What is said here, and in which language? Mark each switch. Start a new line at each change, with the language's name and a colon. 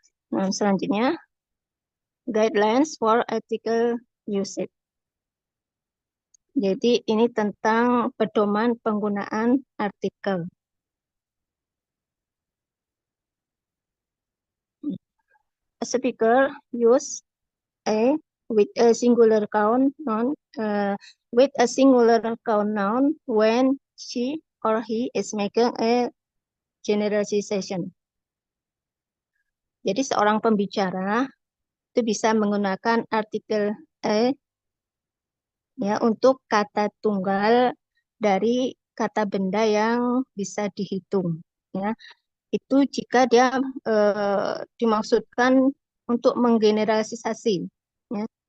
Indonesian: Nah, selanjutnya,
English: guidelines for ethical usage.
Indonesian: Jadi ini tentang pedoman penggunaan artikel.
English: A speaker use a with a singular count noun when she or he is making a generalization.
Indonesian: Jadi seorang pembicara itu bisa menggunakan artikel a, ya, untuk kata tunggal dari kata benda yang bisa dihitung, ya. Itu jika dia dimaksudkan untuk menggeneralisasi, ya.